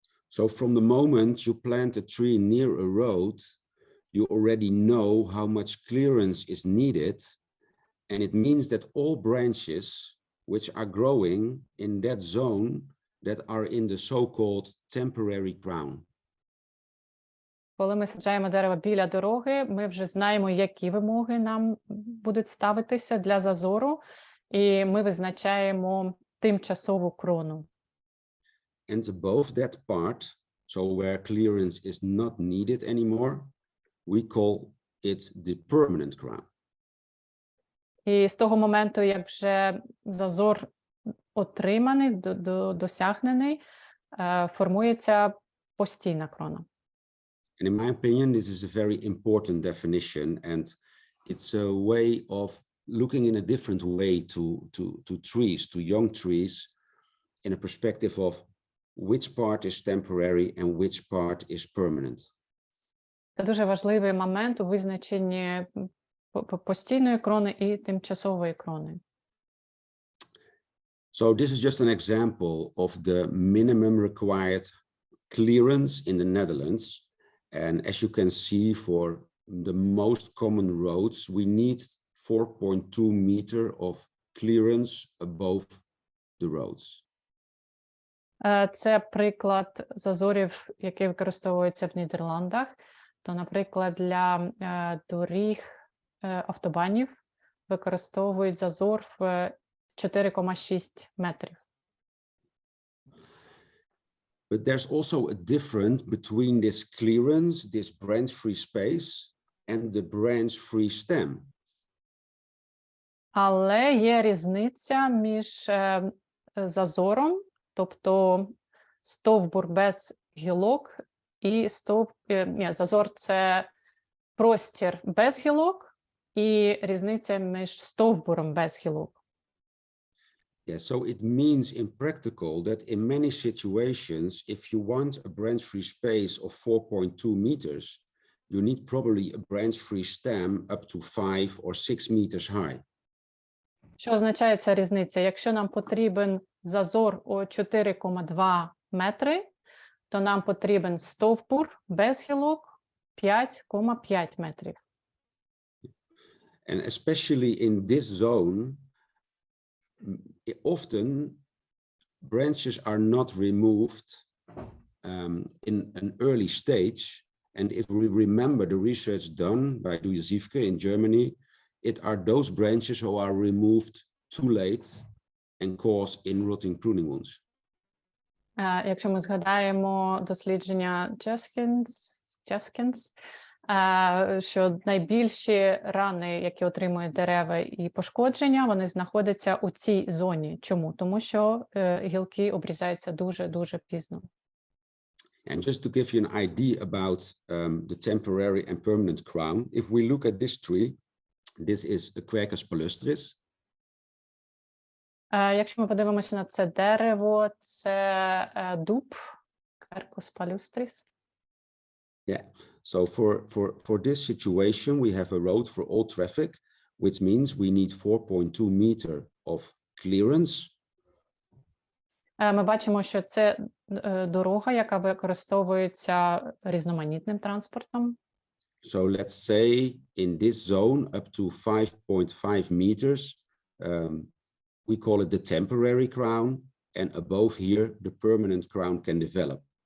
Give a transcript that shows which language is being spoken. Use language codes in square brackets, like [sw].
[en] So from the moment you plant a tree near a road, you already know how much clearance is needed, and it means that all branches which are growing in that zone that are in the so-called temporary crown. [uk] Коли ми саджаємо дерево біля дороги, ми вже знаємо, які вимоги нам будуть ставитися для зазору, і ми визначаємо тимчасову крону. [en] And above that part, so where clearance is not needed anymore, we call it the permanent crown. [uk] І з того моменту, як вже зазор отриманий, досягнений, формується постійна крона. [en] And in my opinion, this is a very important definition, and it's a way of looking in a different way to trees, to young trees, in a perspective of which part is temporary and which part is permanent. [uk] Це дуже важливий момент у визначенні постійної крони і тимчасової крони. [en] So this is just an example of the minimum required clearance in the Netherlands. And as you can see, for the most common roads, we need 4.2 meter of clearance above the roads. [uk] Це приклад зазорів, які використовуються в Нідерландах. То, наприклад, для доріг автобанів використовують зазор в 4,6 метрів. [en] But there's also a difference between this clearance, this branch-free space, and the branch-free stem. [uk] Але є різниця між зазором, тобто стовбур без гілок, і зазор – це простір без гілок, і різниця між стовбуром без гілок. [en] Yeah, so it means in practical that in many situations, if you want a branch-free space of 4.2 meters, you need probably a branch-free stem up to 5 or 6 meters high. [uk] Що означає ця різниця? Якщо нам потрібен зазор у 4,2 метри, то нам потрібен стовбур без гілок 5,5 метрів. [en] And especially in this zone, often branches are not removed in an early stage. And if we remember the research done by Louis Siefke in Germany, it are those branches who are removed too late and cause in-rotting pruning wounds. [uk] Якщо ми згадаємо дослідження Jeffkins, що найбільші рани, які отримують дерева і пошкодження, вони знаходяться у цій зоні. Чому? Тому що гілки обрізаються дуже-дуже пізно. [en] And just to give you an idea about the temporary and permanent crown, if we look at this tree, this is a Quercus palustris. [uk] Якщо ми подивимося на це дерево, це дуб, Quercus palustris. [en] Yeah, so for this situation, we have a road for all traffic, which means we need 4.2 meter of clearance. [uk] Ми бачимо, що це дорога, яка використовується різноманітним транспортом. [en] So let's say in this zone up to 5.5 meters, we call it the temporary crown, and above here, the permanent crown can develop.